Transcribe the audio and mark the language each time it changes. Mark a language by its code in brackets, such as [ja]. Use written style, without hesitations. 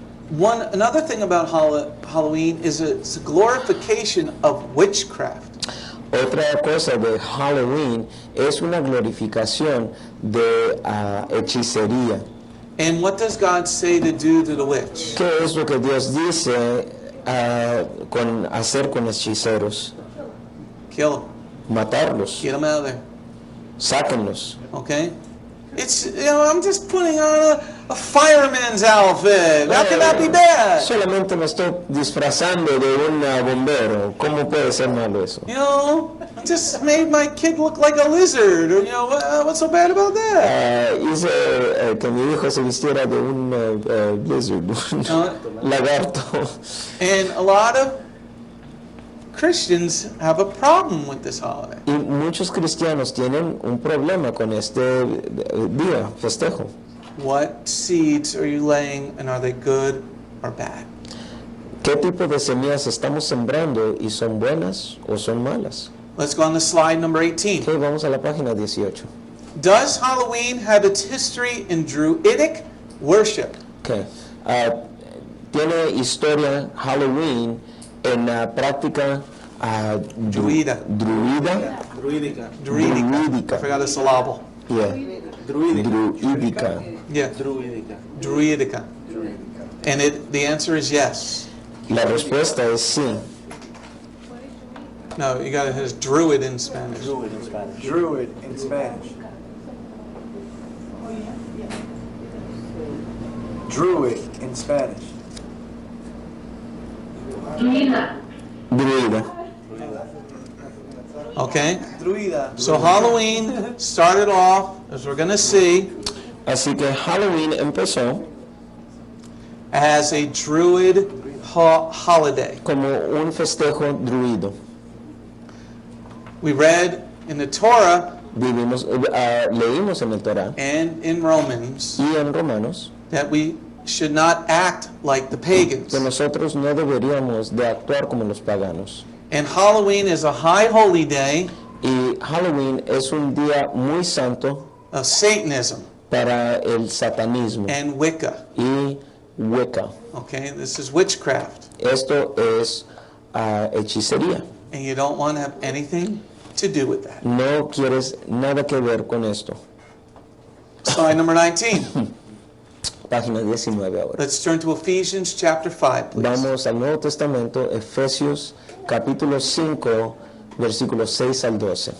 [en] Another thing about Halloween is it's a glorification of witchcraft. [es] Otra cosa de Halloween es una glorificación de hechicería. [en] And what does God say to do to the witch? [es] ¿Qué es lo que Dios dice hacer con hechiceros? [en] Kill them. [es] matarlos, [en] Get them out of there. [es] sáquenlos. [en] Okay? It's, I'm just putting on a fireman's outfit. How can that be bad? [es] Solamente me estoy disfrazando de un bombero. ¿Cómo puede ser malo eso? [en] I just made my kid look like a lizard. Or, what's so bad about that? [es] Hice que mi hijo se vistiera de un lizard, un lagarto. [en] And a lot of Christians have a problem with this holiday. [es] Y muchos cristianos tienen un problema con este día, festejo. [en] What seeds are you laying, and are they good or bad? [es] ¿Qué tipo de semillas estamos sembrando y son buenas o son malas? [en] Let's go on to slide number 18. [es] Okay, vamos a la página 18. [en] Does Halloween have its history in Druidic worship? Okay. [es] Tiene historia Halloween en la práctica Druida. Druídica. [en] I forgot a syllable. Yeah. Druídica. Yeah. Druidica. And the answer is yes. [es] La respuesta es sí. [en] No, you got it as druid in Spanish. Druid in Spanish. Druid in Spanish. Druid in Spanish. [es] Druida. [en] Okay? [es] Druida. [en] So Halloween started off, as we're going to see, [es] Así que Halloween empezó [en] as a druid holiday. [es] como un festejo druido. [en] We read in the Torah [es] Leímos en el Torah [en] and in Romans [es] y en Romanos [en] that we should not act like the pagans. [es] que nosotros no deberíamos de actuar como los paganos. [en] And Halloween is a high holy day [es] Y Halloween es un día muy santo [en] of Satanism [es] para el satanismo [en] and Wicca. [es] y Wicca. [en] Okay, this is witchcraft. [es] Esto es hechicería. [en] And you don't want to have anything to do with that. [es] No quieres nada que ver con esto. [en] Slide number 19. [es] Página 19 ahora. [en] Let's turn to Ephesians chapter 5, please. [es] Vamos al Nuevo Testamento, Efesios capítulo 5, versículos 6 al 12.